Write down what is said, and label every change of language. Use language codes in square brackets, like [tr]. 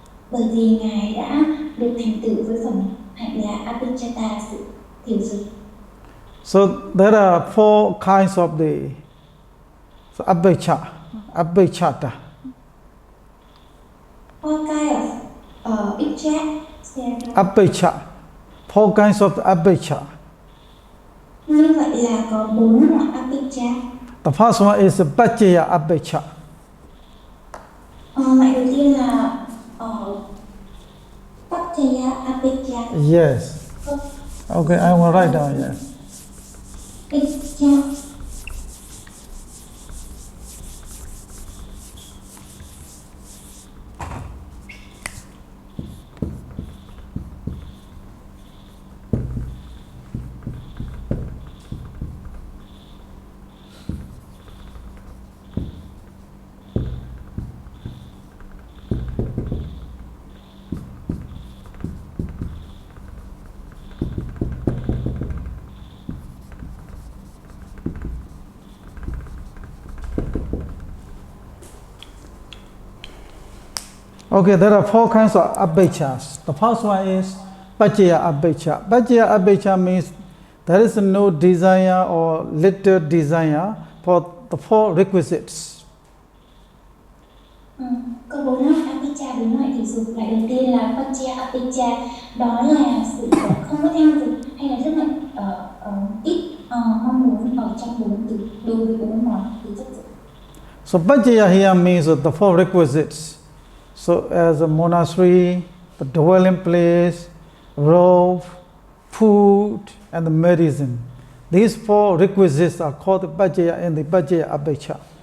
[vi] Bởi vì ngài đã được thành tựu với phẩm hạnh là abhijjhata, sự thiểu dục. [en] So there are four kinds of the abhijjhata. Four kinds of Abhijjhata. Four kinds of abhijjhata. [vi] Như vậy là có 4 loại abhijjhata. [en] The first one is paccaya abhijjhata. [vi] Loại đầu tiên là paccaya abhijjhata. [en] Yes. Okay, I will write down. Yes. Abhijjhata. Okay, there are four kinds of abhijjas. The first one is paccaya abhijja. Paccaya abhijja means there is no desire or little desire for the four requisites. [vi] Có 4 loại abhijja, 4 loại thiểu dục. Loại đầu tiên là paccaya abhijja, đó là sự không có tham dục hay là rất là ít mong muốn ở trong 4 từ đối với 4 món từ chất dục. [en] So paccaya here means the four requisites. So as a monastery, the dwelling place, robe, food, and the medicine. These four requisites are called the paccaya in the paccaya abhijja.